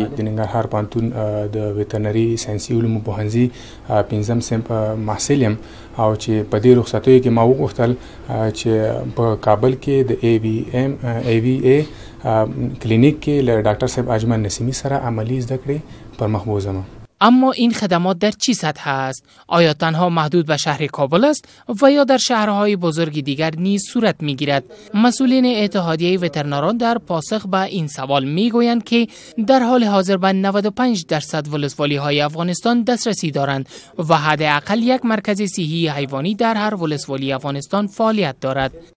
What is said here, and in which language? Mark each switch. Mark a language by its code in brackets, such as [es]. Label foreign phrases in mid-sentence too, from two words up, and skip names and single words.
[ps] د ننګرهار پوهنتون د وترنري ساینسي علومو پوهنځي 5م صنف محصل یم او چې په دې رخصتیو کې ما وغوښتل چې په کابل کې د AVA کلینیک کې له ډاکټر صاحب اجمل نسیمی سره عملی زده کړې پر مخ بوزم. [fa] اما این خدمات در چی سطح است؟ آیا تنها محدود به شهر کابل است و یا در شهرهای بزرگ دیگر نیز صورت می‌گیرد؟ مسئولین اتحادیه وترنران در پاسخ به این سوال میگویند که در حال حاضر به 95% ولسوالی‌های افغانستان دسترسی دارند و حداقل یک مرکز صحی حیوانی در هر ولسوالی افغانستان فعالیت دارد.